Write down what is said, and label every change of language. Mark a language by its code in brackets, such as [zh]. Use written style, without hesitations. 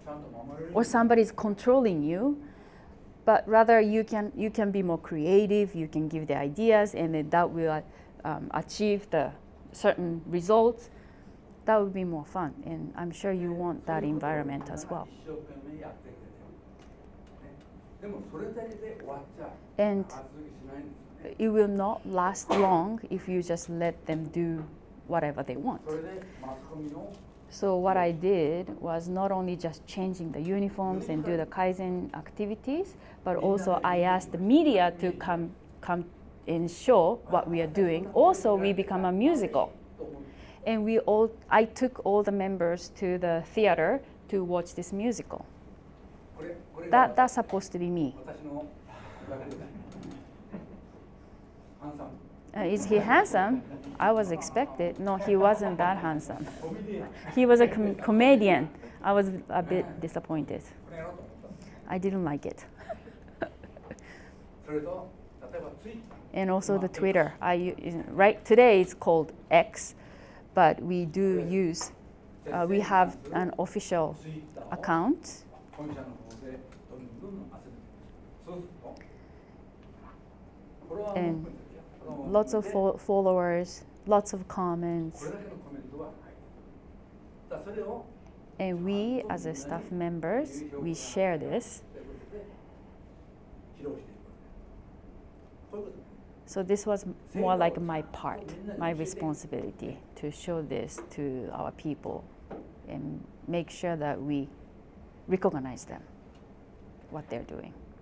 [ja] ちゃんと守れる。 [en] or somebody's controlling you, but rather you can be more creative, you can give the ideas, and then that will achieve the certain results. That would be more fun, and I'm sure you want that environment as well. [ja] 一生懸命やってくれてる。ね、でもそれだけで終わっちゃ [en] And [ja] 長続きしないんですよね。 [en] it will not last long if you just let them do whatever they want. [ja] それでマスコミの [en] So what I did was not only just changing the uniforms and do the Kaizen activities, but also I asked the media to come and show what we are doing. Also, we become a musical. And I took all the members to the theater to watch this musical. [ja] これが [en] That's supposed to be me. [ja] 私の役です。ハンサム。 [en] Is he handsome? I was expected. No, he wasn't that handsome. [ja] コメディアン。 [en] He was a comedian. I was a bit disappointed. [ja] これやろうと思ったんです。 [en] I didn't like it. [ja] それと例えばツイッター。 [en] And also the Twitter. Right today it's called X, but we do use. We have an official account, [ja] 本社の方でどんどん集めてそうするとこれは [en] and lots of followers, lots of [ja] こ [en] comments, [ja] れだけのコメントは入ってる。だからそれを [en] and we as a staff members we share this. [ja] ということで披露していくわけです。こういうことね。 [en] So this was more like my part, my responsibility to show this to our people and make sure that we recognize them, what they're doing.